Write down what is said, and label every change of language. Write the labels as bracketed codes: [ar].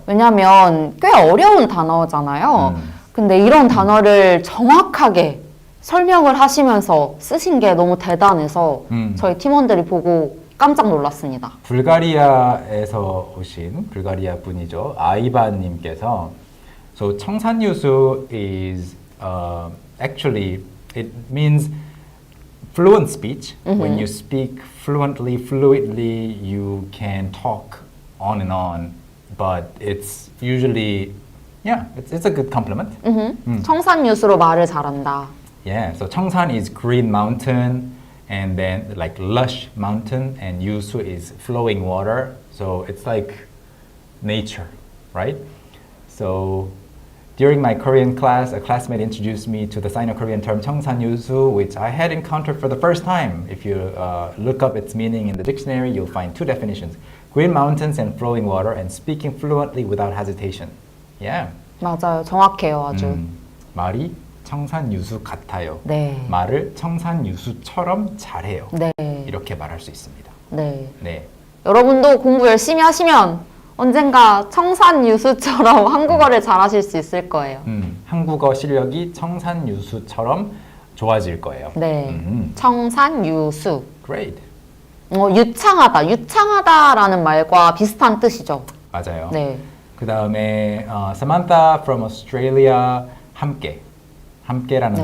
[ko] 왜냐면 꽤 어려운 단어잖아요. 근데 이런 단어를 정확하게 설명을 하시면서 쓰신 게 너무 대단해서 저희 팀원들이 보고 깜짝 놀랐습니다. 불가리아에서 오신 불가리아 분이죠. 아이바님께서 [en] So 청산유수 is actually it means fluent speech. When you speak fluidly, you can talk on and on. But it's usually, it's a good compliment. [ko] 청산유수로 말을 잘한다. [en] Yeah, so 청산 is green mountain, and then like lush mountain, and yusu is flowing water. So it's like nature, right? So during my Korean class, a classmate introduced me to the Sino-Korean term 청산 유수, which I had encountered for the first time. If you look up its meaning in the dictionary, you'll find two definitions: green mountains and flowing water, and speaking fluently without hesitation. Yeah. [ko] 맞아요. 정확해요, 아주. 말이 청산유수 같아요. 네. 말을 청산유수처럼 잘해요. 네. 이렇게 말할 수 있습니다. 네. 네. 여러분도 공부 열심히 하시면 언젠가 청산유수처럼 한국어를 잘하실 수 있을 거예요. 한국어 실력이 청산유수처럼 좋아질 거예요. 네. 청산유수. [en] Great. [ko] 유창하다. 유창하다라는 말과 비슷한 뜻이죠. 맞아요. 네. 그 다음에 Samantha from Australia 함께라는